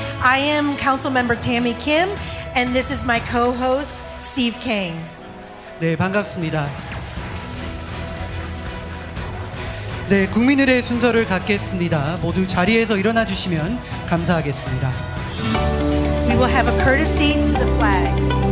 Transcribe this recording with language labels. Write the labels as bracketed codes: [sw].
[en] I am Councilmember Tammy Kim, and this is my co-host, Steve Kang. [ko] 네, 반갑습니다. 네, 국민의례 순서를 갖겠습니다. 모두 자리에서 일어나 주시면 감사하겠습니다. [en] We will have a courtesy to the flags.